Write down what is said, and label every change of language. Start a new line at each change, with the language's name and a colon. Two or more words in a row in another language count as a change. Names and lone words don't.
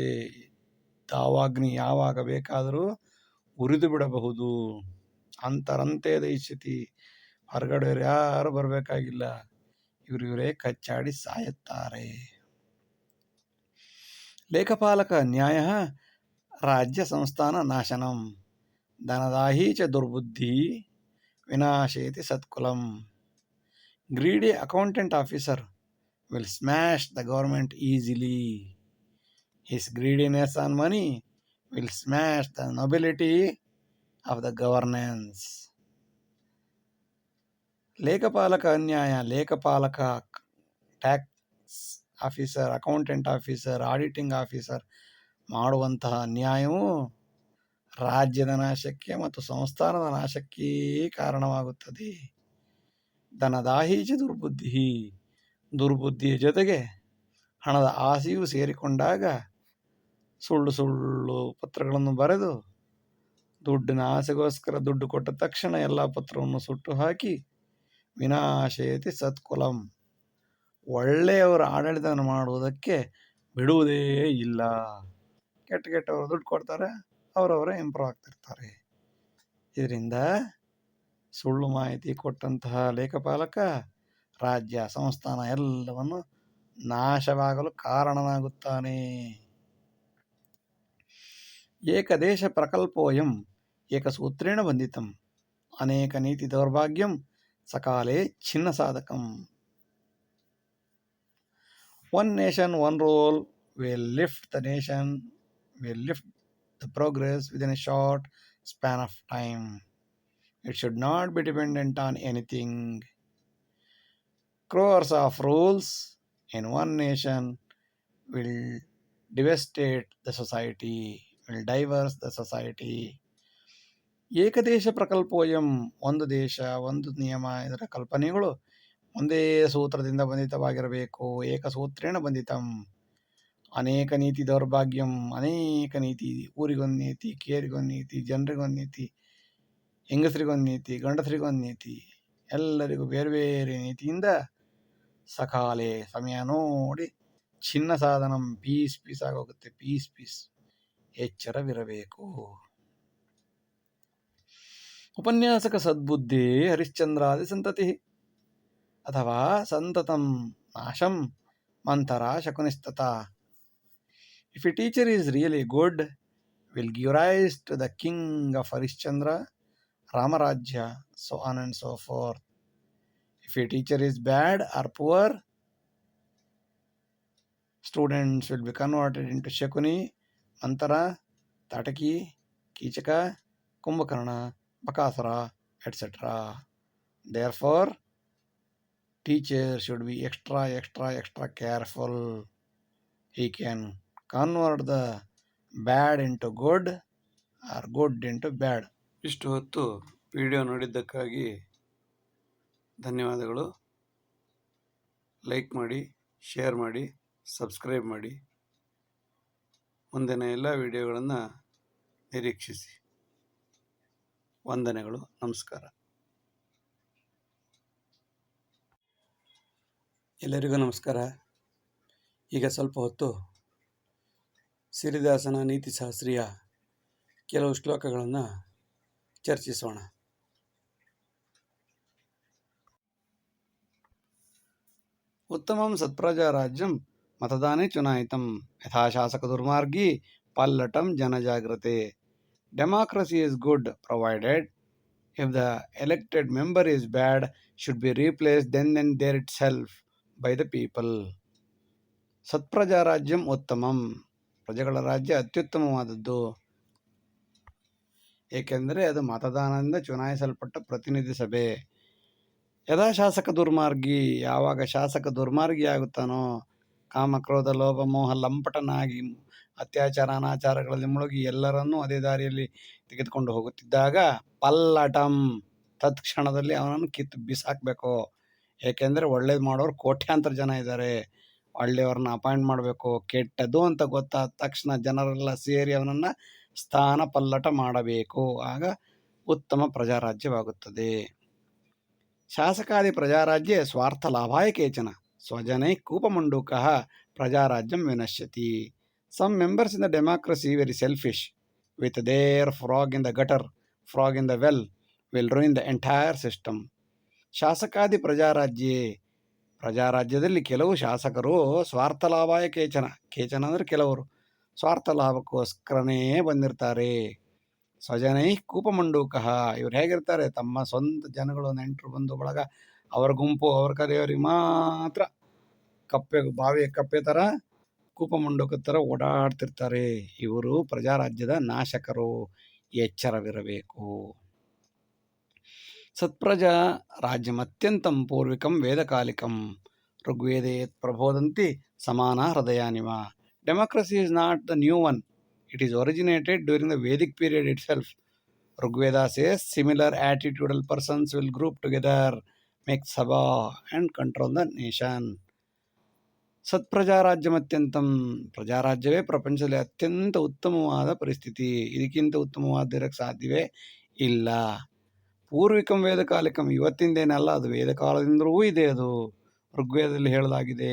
Kannada: ತಾವಾಗ್ನಿ ಯಾವಾಗ ಬೇಕಾದರೂ ಉರಿದು ಬಿಡಬಹುದು.
Sanskrit: ಅಂತರಂತೆ ದಹಿಷ್ಯತಿ.
Kannada: ಹೊರಗಡೆ ಯಾರು ಬರಬೇಕಾಗಿಲ್ಲ, ಇವರೇ ಕಚ್ಚಾಡಿ ಸಾಯುತ್ತಾರೆ.
Sanskrit: ಲೇಖಪಾಲಕ ನ್ಯಾಯ ರಾಜ್ಯ ಸಂಸ್ಥಾನ ನಾಶನಂ, ಧನದಾಹಿ ಚ ದುರ್ಬುದ್ಧಿ ವಿನಾಶೇತಿ ಸತ್ಕುಲಂ.
English: greedy accountant officer will smash the government easily. His greediness on money will smash the nobility of the governance.
Sanskrit: ಲೇಖಪಾಲಕ ಅನ್ಯಾಯ, ಲೇಖಪಾಲಕ,
English: tax officer, accountant officer, auditing officer
Kannada: ಮಾಡುವಂತಹ ಅನ್ಯಾಯವು ರಾಜ್ಯದ ನಾಶಕ್ಕೆ ಮತ್ತು ಸಂಸ್ಥಾನದ ನಾಶಕ್ಕೆ ಕಾರಣವಾಗುತ್ತದೆ.
Sanskrit: ಧನದಾಹೀಚ ದುರ್ಬುದ್ಧಿ,
Kannada: ದುರ್ಬುದ್ಧಿಯ ಜೊತೆಗೆ ಹಣದ ಆಸೆಯೂ ಸೇರಿಕೊಂಡಾಗ ಸುಳ್ಳು ಪತ್ರಗಳನ್ನು ಬರೆದು ದುಡ್ಡಿನ ಆಸೆಗೋಸ್ಕರ ದುಡ್ಡು ಕೊಟ್ಟ ತಕ್ಷಣ ಎಲ್ಲ ಪತ್ರವನ್ನು ಸುಟ್ಟು ಹಾಕಿ
Sanskrit: ವಿನಾಶಯತಿ ಸತ್ಕುಲಂ,
Kannada: ಒಳ್ಳೆಯವರ ಆಡಳಿತವನ್ನು ಮಾಡುವುದಕ್ಕೆ ಬಿಡುವುದೇ ಇಲ್ಲ. ಕೆಟ್ಟವರು ದುಡ್ಡು ಕೊಡ್ತಾರೆ, ಅವರವರೇ ಇಂಪ್ರೂವ್ ಆಗ್ತಿರ್ತಾರೆ. ಇದರಿಂದ ಸುಳ್ಳು ಮಾಹಿತಿ ಕೊಟ್ಟಂತಹ ಲೇಖಪಾಲಕ ರಾಜ್ಯ ಸಂಸ್ಥಾನ ಎಲ್ಲವನ್ನು ನಾಶವಾಗಲು ಕಾರಣನಾಗುತ್ತಾನೆ.
Sanskrit: ಏಕದೇಶ ಪ್ರಕಲ್ಪೋಯಂ ಏಕಸೂತ್ರೇಣ ಬಂಧಿತಂ, ಅನೇಕ ನೀತಿ ದೌರ್ಭಾಗ್ಯಂ ಸಕಾಲೆ ಛಿನ್ನ ಸಾಧಕಂ.
English: One nation, one rule will lift the nation, will lift the progress within a short span of time. It should not be dependent on anything. Crores of rules in one nation will devastate the society, will diverse the society.
Sanskrit: ಏಕದೇಶ ಪ್ರಕಲ್ಪೋಯಂ,
Kannada: ಒಂದು ದೇಶ ಒಂದು ನಿಯಮ, ಇದರ ಕಲ್ಪನೆಗಳು ಒಂದೇ ಸೂತ್ರದಿಂದ ಬಂಧಿತವಾಗಿರಬೇಕು.
Sanskrit: ಏಕಸೂತ್ರೇಣ ಬಂಧಿತಂ. ಅನೇಕ ನೀತಿ ದೌರ್ಭಾಗ್ಯಂ,
Kannada: ಅನೇಕ ನೀತಿ, ಊರಿಗೊಂದು ನೀತಿ, ಕೇರಿಗೊಂದು ನೀತಿ, ಜನರಿಗೊಂದು ನೀತಿ, ಹೆಂಗಸರಿಗೊಂದು ನೀತಿ, ಗಂಡಸರಿಗೊಂದು ನೀತಿ, ಎಲ್ಲರಿಗೂ ಬೇರೆ ಬೇರೆ ನೀತಿಯಿಂದ ಸಕಾಲೆ ಸಮಯ ನೋಡಿ
Sanskrit: ಛಿನ್ನ ಸಾಧನಂ,
Kannada: ಪೀಸ್ ಆಗೋಗುತ್ತೆ, ಪೀಸ್ ಎಚ್ಚರವಿರಬೇಕು.
Sanskrit: ಉಪನ್ಯಾಸಕ ಸದ್ಬುದ್ಧಿ ಹರಿಶ್ಚಂದ್ರಾದಿ ಸಂತತಿ ಅಥವಾ ಸಂತತಂ ನಾಶಂ ಮಂತರ ಶಕುನಿಸ್ತತ.
English: If a teacher is really good, will give rise to the king of Harishchandra, Ramarajya, so on and so forth. If a teacher is bad or poor, students will be converted into Shakuni, Mantara, Tataki, Kichaka, Kumbhakarna, Bakasara, etc. Therefore, teacher should be extra careful. He can convert the bad into good or good into bad.
Kannada: ಇಷ್ಟು ಹೊತ್ತು ವಿಡಿಯೋ ನೋಡಿದ್ದಕ್ಕಾಗಿ ಧನ್ಯವಾದಗಳು. ಲೈಕ್ ಮಾಡಿ, ಶೇರ್ ಮಾಡಿ, ಸಬ್ಸ್ಕ್ರೈಬ್ ಮಾಡಿ. ಮುಂದಿನ ಎಲ್ಲ ವಿಡಿಯೋಗಳನ್ನು ನಿರೀಕ್ಷಿಸಿ. ವಂದನೆಗಳು. ನಮಸ್ಕಾರ. ಎಲ್ಲರಿಗೂ ನಮಸ್ಕಾರ. ಈಗ ಸ್ವಲ್ಪ ಹೊತ್ತು ಸಿರಿದಾಸನ ನೀತಿಶಾಸ್ತ್ರೀಯ ಕೆಲವು ಶ್ಲೋಕಗಳನ್ನು ಚರ್ಚಿಸೋಣ.
Sanskrit: ಉತ್ತಮಂ ಸತ್ಪ್ರಜಾರಾಜ್ಯಂ ಮತದಾನೇ ಚುನಾಯಿತಂ ಯಥಾ ಶಾಸಕ ದುರ್ಮಾರ್ಗಿ ಪಲ್ಲಟಂ ಜನಜಾಗೃತೆ.
English: Democracy is good provided if the elected member is bad, should be replaced then and there itself by the people.
Sanskrit: ಸತ್ಪ್ರಜಾರಾಜ್ಯಂ ಉತ್ತಮಂ,
Kannada: ಪ್ರಜೆಗಳ ರಾಜ್ಯ ಅತ್ಯುತ್ತಮವಾದದ್ದು, ಏಕೆಂದರೆ ಅದು ಮತದಾನದಿಂದ ಚುನಾಯಿಸಲ್ಪಟ್ಟ ಪ್ರತಿನಿಧಿ ಸಭೆ.
Sanskrit: ಯದಾ ಶಾಸಕ ದುರ್ಮಾರ್ಗಿ,
Kannada: ಯಾವಾಗ ಶಾಸಕ ದುರ್ಮಾರ್ಗಿಯಾಗುತ್ತಾನೋ, ಕಾಮಕ್ರೋಧ ಲೋಭ ಮೋಹ ಲಂಪಟನಾಗಿ ಅತ್ಯಾಚಾರ ಅನಾಚಾರಗಳಲ್ಲಿ ಮುಳುಗಿ ಎಲ್ಲರನ್ನೂ ಅದೇ ದಾರಿಯಲ್ಲಿ ತೆಗೆದುಕೊಂಡು ಹೋಗುತ್ತಿದ್ದಾಗ, ಪಲ್ಲಟಂ, ತತ್ಕ್ಷಣದಲ್ಲಿ ಅವನನ್ನು ಕಿತ್ತು ಬಿಸಾಕಬೇಕು. ಏಕೆಂದರೆ ಒಳ್ಳೇದು ಮಾಡೋರು ಕೋಟ್ಯಾಂತರ ಜನ ಇದ್ದಾರೆ. ಒಳ್ಳೆಯವ್ರನ್ನ ಅಪಾಯಿಂಟ್ ಮಾಡಬೇಕು. ಕೆಟ್ಟದ್ದು ಅಂತ ಗೊತ್ತಾದ ತಕ್ಷಣ ಜನರೆಲ್ಲ ಸೇರಿ ಅವನನ್ನು ಸ್ಥಾನ ಪಲ್ಲಟ ಮಾಡಬೇಕು. ಆಗ ಉತ್ತಮ ಪ್ರಜಾರಾಜ್ಯವಾಗುತ್ತದೆ.
Sanskrit: ಶಾಸಕಾದಿ ಪ್ರಜಾರಾಜ್ಯೆ ಸ್ವಾರ್ಥ ಲಾಭಾಯ ಕೇಚನ ಸ್ವಜನೈ ಕೂಪಮಂಡೂಕಃ ಪ್ರಜಾರಾಜ್ಯಂ ವಿನಶ್ಯತಿ.
English: Some members in the democracy very selfish, with their frog in the gutter, frog in the well, will ruin the entire system.
Sanskrit: ಶಾಸಕಾದಿ ಪ್ರಜಾರಾಜ್ಯೆ,
Kannada: ಪ್ರಜಾರಾಜ್ಯದಲ್ಲಿ ಕೆಲವು ಶಾಸಕರು
Sanskrit: ಸ್ವಾರ್ಥ ಲಾಭಾಯ ಕೇಚನ
Kannada: ಅಂದರೆ ಕೆಲವರು ಸ್ವಾರ್ಥ ಲಾಭಕ್ಕೋಸ್ಕರನೇ ಬಂದಿರ್ತಾರೆ.
Sanskrit: ಸ್ವಜನೈ ಕೂಪಮಂಡೂಕಃ,
Kannada: ಇವ್ರು ಹೇಗಿರ್ತಾರೆ, ತಮ್ಮ ಸ್ವಂತ ಜನಗಳು, ನೆಂಟರು, ಬಂಧು ಬಳಗ, ಅವರ ಗುಂಪು, ಅವ್ರ ಕರೆಯವರಿಗೆ ಮಾತ್ರ ಬಾವಿಯ ಕಪ್ಪೆ ಥರ, ಕೂಪಮಂಡೂಕ ಥರ ಓಡಾಡ್ತಿರ್ತಾರೆ. ಇವರು ಪ್ರಜಾರಾಜ್ಯದ ನಾಶಕರು, ಎಚ್ಚರವಿರಬೇಕು.
Sanskrit: ಸತ್ಪ್ರಜಾ ರಾಜ್ಯಮತ್ಯಂತಂ ಪೂರ್ವಿಕಂ ವೇದಕಾಲಿಕಂ ಋಗ್ವೇದೇ ಪ್ರಬೋದಂತಿ ಸಮಾನ ಹೃದಯಾನಿವ.
English: ಡೆಮೋಕ್ರಸಿ is not the new one. It is originated during the Vedic period itself. Rigveda says similar attitudinal persons will group together, make sabha and control the nation.
Kannada: ಸತ್ಪ್ರಜಾರಾಜ್ಯಮತ್ಯಂತಂ, ಪ್ರಜಾರಾಜ್ಯವೇ ಪ್ರಪಂಚದಲ್ಲಿ ಅತ್ಯಂತ ಉತ್ತಮವಾದ ಪರಿಸ್ಥಿತಿ. ಇದಕ್ಕಿಂತ ಉತ್ತಮವಾದಿರಕ್ಕೆ ಸಾಧ್ಯವೇ ಇಲ್ಲ.
Sanskrit: ಪೂರ್ವಿಕಂ ವೇದಕಾಲಿಕಂ,
Kannada: ಇವತ್ತಿಂದೇನಲ್ಲ, ಅದು ವೇದಕಾಲದಿಂದಲೂ ಇದೆ. ಅದು ಋಗ್ವೇದದಲ್ಲಿ ಹೇಳಲಾಗಿದೆ.